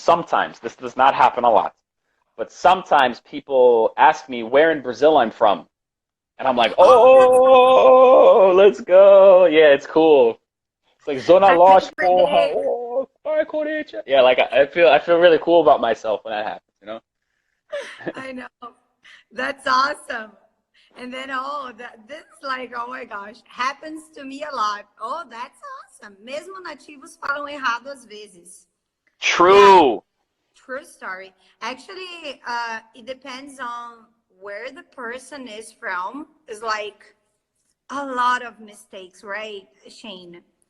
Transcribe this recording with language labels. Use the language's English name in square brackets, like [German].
[English] Sometimes this does not happen a lot, but sometimes people ask me where in Brazil I'm from, and I'm like, oh, let's go. Yeah, it's cool. It's like Zona Lost, porra. Oh, Corinthians. Yeah, like I feel really cool about myself when that happens. I know. That's awesome. And then, this like, oh my gosh, happens to me a lot. Oh, that's awesome. [Portuguese] Mesmo nativos falam errado às vezes. [English] True. Yeah, true story. Actually, it depends on where the person is from is like a lot of mistakes, right, Shane?